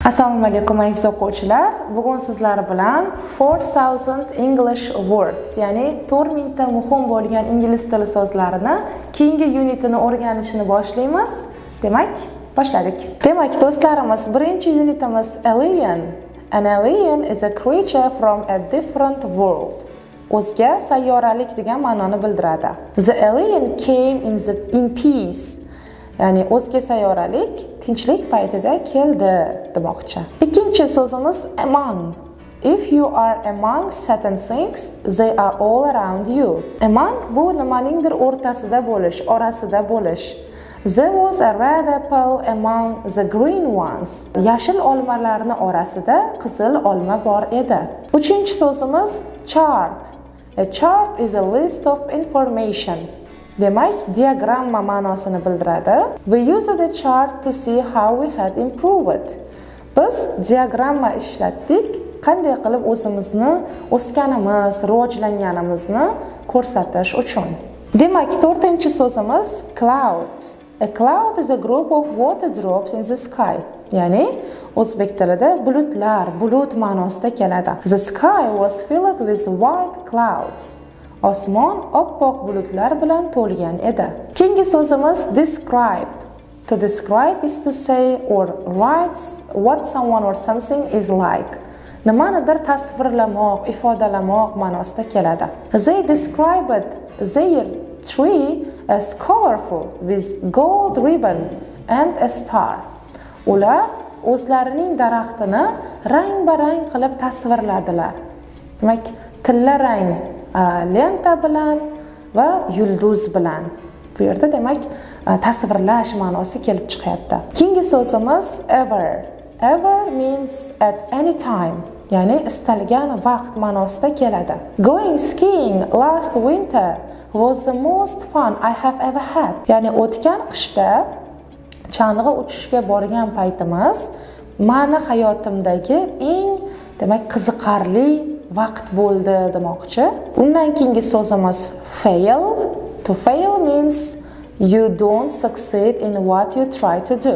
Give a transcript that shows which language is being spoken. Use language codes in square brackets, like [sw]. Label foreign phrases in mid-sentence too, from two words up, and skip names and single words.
[uz] Assalomu alaykum aziz o'quvchilar. Bugun sizlar bilan [en] 4000 English words, [uz] ya'ni 4000 ta muhim bo'lgan ingliz tili so'zlarini keyingi unitini o'rganishni boshlaymiz. Demak, boshladik. Demak, do'stlarimiz, birinchi unitimiz alien. [en] An alien is a creature from a different world. [uz] O'zga sayyoralik degan ma'noni bildiradi. [en] The alien came in peace. [uz] Ya'ni o'zga sayyoralik tinchlik paytida keldi demoqchi. Ikkinchi so'zimiz among. [en] If you are among certain things, they are all around you. [uz] Among bu nimaningdir o'rtasida bo'lish, orasida bo'lish. [en] There was a red apple among the green ones. [uz] Yashil olmalarning orasida qizil olma bor edi. Uchinchi so'zimiz chart. [en] A chart is a list of information. [uz] Demak, diagramma ma'nosini bildiradi. [en] We used the chart to see how we had improved. [uz] Biz diagramma ishlatdik, qanday qilib o'zimizni o'sganimiz, rivojlanganimizni ko'rsatish uchun. Demak, to'rtinchi so'zimiz cloud. [en] A cloud is a group of water drops in the sky. [uz] Ya'ni o'zbek tilida bulutlar, bulut ma'nosida keladi. [en] The sky was filled with white clouds. [uz] Osmon oppoq bulutlar bilan to'lgan edi. Keyingi so'zimiz describe. [en] To describe is to say or write what someone or something is like. [uz] Nimanidir tasvirlamoq, ifodalamoq ma'nosida keladi. [en] They described their tree as colorful with gold ribbon and a star. [uz] Ular o'zlarining daraxtini rang-barang qilib tasvirladilar. Demak, tilla rang lenta bilan va yulduz bilan. Bu yerda demak tasvirlash ma'nosi kelib chiqyapti. Keyingi so'zimiz [en] ever. Ever means at any time, [uz] ya'ni istalgan vaqt ma'nosida keladi. [en] Going skiing last winter was the most fun I have ever had. [uz] Ya'ni o'tgan qishda chang'i uchishga borgan paytimiz meni hayotimdagi eng demak qiziqarli vaqt bo'ldi demoqchi. Undan keyingi so'zimiz fail. [en] To fail means you don't succeed in what you try to do.